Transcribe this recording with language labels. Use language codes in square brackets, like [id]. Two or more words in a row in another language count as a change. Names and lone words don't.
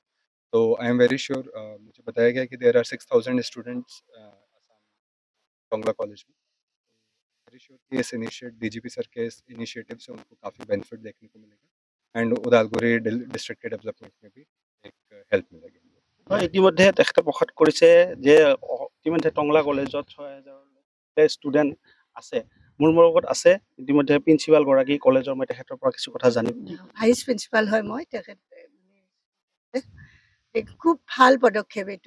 [hi] तो [en] I am very sure, [hi] मुझे बताया गया कि [en] there are 6000 students [hi] टोंगला कॉलेज में। [en] very sure [hi] कि इस डीजीपी सर के इस इनिशिएटिव से उनको काफ़ी बेनिफिट देखने को मिलेगा एंड उदालगुरी डिस्ट्रिक्ट के डेवलपमेंट में भी एक हेल्प मिलेगी। [as] ইতিমধ্যে তেখেতে প্ৰকাশ কৰিছে যে ইতিমধ্যে টংলা কলেজত 6000 ষ্টুডেণ্ট আছে। মোৰ লগত আছে ইতিমধ্যে প্ৰিন্সিপাল গৰাকী কলেজৰ, মই তেখেতৰ পৰা কিছু কথা জানিম। [en] vice principal [as] হয় মই। তেখেত খুব ভাল পদক্ষেপ এইটো।